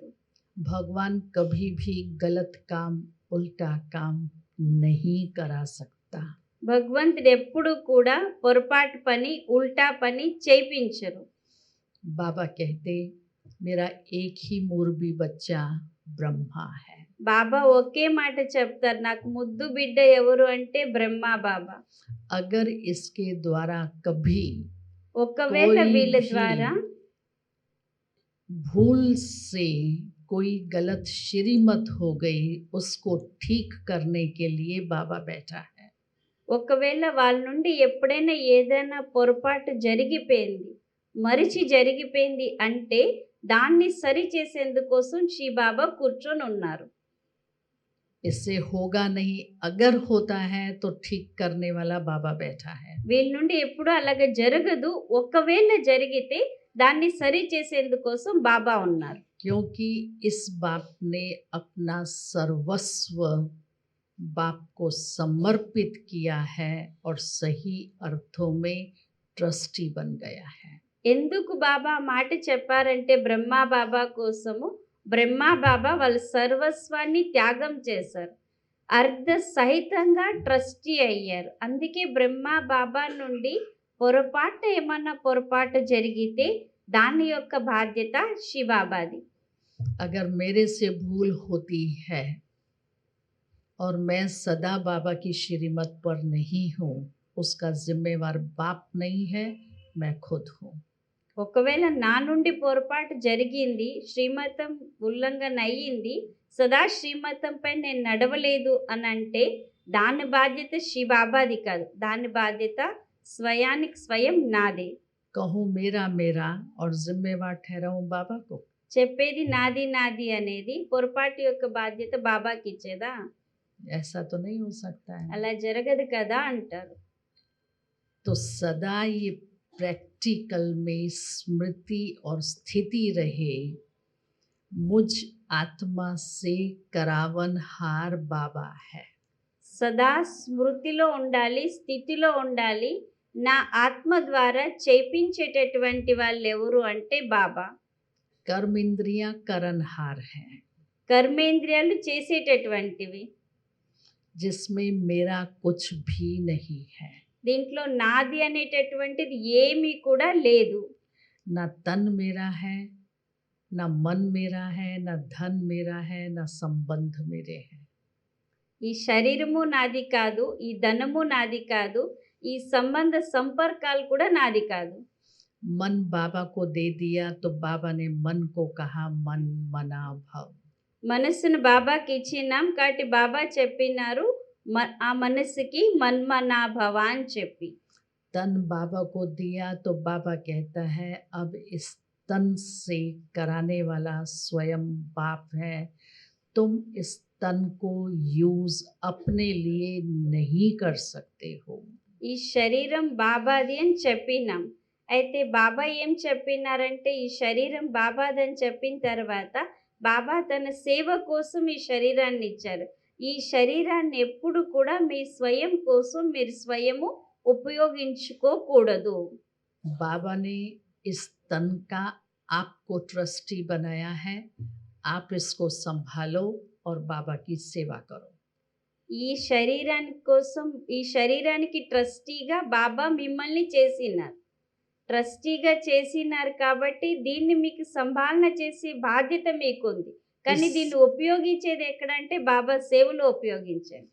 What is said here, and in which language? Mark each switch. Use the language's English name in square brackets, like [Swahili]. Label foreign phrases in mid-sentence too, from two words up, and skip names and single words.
[Hindi] भगवान कभी भी गलत काम उल्टा काम नहीं करा सकता। [Telugu] భగవంతుడు ఎప్పుడు కూడా పొరపాటు పని ఉల్టా పని చేయించరు. [Hindi] बाबा कहते मेरा एक ही मुर्बी बच्चा ब्रह्मा है। [Telugu] బాబా ఒకే మాట చెప్తారు, నాకు ముద్దు బిడ్డ ఎవరు అంటే బ్రహ్మ బాబా. [Hindi] अगर इसके द्वारा कभी [Telugu] ఒకవేళ [Hindi] कोई [Telugu] వీళ్ళ [Hindi] भी [Telugu] ద్వారా [Hindi] भूल से कोई गलत श्रीमत हो गई, उसको ठीक करने के लिए बाबा बैठा है। [Telugu] ఒకవేళ వాళ్ళ నుండి ఎప్పుడైనా ఏదైనా పొరపాటు జరిగిపోయింది, మరిచి జరిగిపోయింది అంటే దాన్ని సరి చేసేందుకోసం శ్రీ బాబా కూర్చొని ఉన్నారు. [Hindi] इससे होगा नहीं, अगर होता है तो ठीक करने वाला बाबा बैठा है। [Telugu] వీళ్ళ నుండి ఎప్పుడు అలాగ జరగదు, ఒకవేళ జరిగితే దాన్ని సరి చేసేందుకోసం బాబా ఉన్నారు. [Hindi] क्योंकि इस बाप ने अपना सर्वस्व बाप को समर्पित किया है और सही अर्थों में ट्रस्टी बन गया है। [Telugu] ఎందుకు బాబా మాట చెప్పారంటే బ్రహ్మా బాబా కోసము బ్రహ్మా బాబా వాళ్ళ సర్వస్వాన్ని త్యాగం చేశారు, అర్ధ సహితంగా ట్రస్టీ అయ్యారు. అందుకే బ్రహ్మా బాబా నుండి ఏమన్నా పొరపాటు జరిగితే దాని యొక్క బాధ్యత శివబాబాది. [Hindi] अगर मेरे से भूल होती है और मैं सदा बाबा की श्रीमत पर नहीं हूँ, उसका जिम्मेवार बाप नहीं है, मैं खुद हूँ। [Telugu] ఒకవేళ నా నుండి పొరపాటు జరిగింది, శ్రీమతం ఉల్లంఘన అయ్యింది, సదా శ్రీమతంపై నేను నడవలేదు అని అంటే దాని బాధ్యత శివబాబాది కాదు, దాని బాధ్యత స్వయానికి స్వయం నాదే. [Hindi] कहूँ मेरा मेरा और जिम्मेवार ठहराऊँ बाबा को, [Telugu] చెప్పేది నాది నాది అనేది పొరపాటు యొక్క బాధ్యత బాబాకి ఇచ్చేదా? [Hindi] ऐसा तो नहीं हो सकता है। [Telugu] అలా జరగదు కదా అంటారు. [Hindi] तो सदा ये प्रैक्टिकल में स्मृति और स्थिति रहे, मुझ आत्मा से करावनहार बाबा है। [Telugu] సదా స్మృతిలో ఉండాలి, స్థితిలో ఉండాలి. నా ఆత్మ ద్వారా చేపించేటటువంటి వాళ్ళు ఎవరు అంటే బాబా. [Hindi] कर्म इंद्रियां करणहार हैं, [Telugu] కర్మేంద్రియాలు చేసేటటువంటివి. [Hindi] जिसमें मेरा कुछ भी नहीं है। [Telugu] దీంట్లో నాది అనేటటువంటిది ఏమీ కూడా లేదు. [Hindi] न तन मेरा है, न मन मेरा है, न धन मेरा है, न संबंध मेरे हैं। [Telugu] ఈ శరీరము నాది కాదు, ఈ ధనము నాది కాదు, ఈ సంబంధ సంపర్కాలు కూడా నాది కాదు. [Hindi] मन बाबा को दे दिया तो बाबा ने मन को कहा मन मना भव। [Telugu] మనస్సును బాబాకి ఇచ్చినాం కాబట్టి బాబా చెప్పినారు ఆ మనస్సుకి మన్మనా భవ అని చెప్పి. [Hindi] तन बाबा को दिया तो बाबा कहता है अब इस तन से कराने वाला स्वयं बाप है, तुम इस तन को यूज अपने लिए नहीं कर सकते हो। [Telugu] ఈ శరీరం బాబాది అని చెప్పినాం. అయితే బాబా ఏం చెప్పినారంటే ఈ శరీరం బాబాది అని చెప్పిన తర్వాత బాబా తన సేవ కోసం ఈ శరీరాన్ని ఇచ్చారు. ఈ శరీరాన్ని ఎప్పుడు కూడా మీ స్వయం కోసం మీరు స్వయము ఉపయోగించుకోకూడదు. [Hindi] बाबा ने इस तन का आपको ट्रस्टी बनाया है, आप इसको संभालो और बाबा की सेवा करो। [Telugu] ఈ శరీరానికి కోసం, ఈ శరీరానికి ట్రస్టీగా బాబా మిమ్మల్ని చేసినారు. ట్రస్టీగా చేసినారు కాబట్టి దీన్ని మీకు సంభాలన చేసే బాధ్యత మీకుంది. కానీ దీన్ని ఉపయోగించేది ఎక్కడంటే బాబా సేవలో ఉపయోగించండి.